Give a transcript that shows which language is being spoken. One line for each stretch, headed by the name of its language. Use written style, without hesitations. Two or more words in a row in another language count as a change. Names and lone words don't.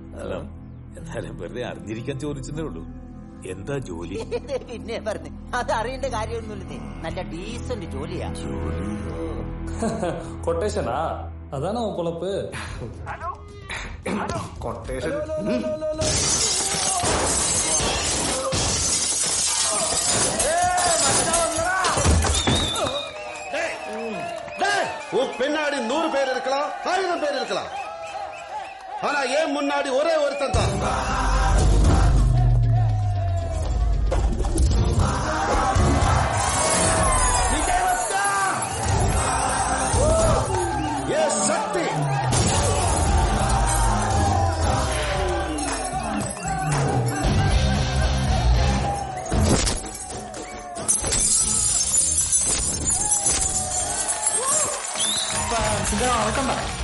Malayalam: എന്നാലും വെറുതെ അറിഞ്ഞിരിക്കാൻ ചോദിച്ചതേ ഉള്ളൂ. എന്താ ജോലി? പിന്നെ പറഞ്ഞു അത് അറിയേണ്ട കാര്യമൊന്നുമില്ലേ. നല്ല ഡീസന്റ് ജോലിയാ. കൊട്ടേഷനാ? അതാണോ പൊളപ്പ്? കൊട്ടേഷൻ
Tamil: பின்னாடி 100 பேர் இருக்கலாம், 1000 பேர் இருக்கலாம். ஆனா ஏன் முன்னாடி ஒரே ஒருத்தன் தான்.
Hindi: ये शक्ति
Malayalam: നടക്കണ്ട.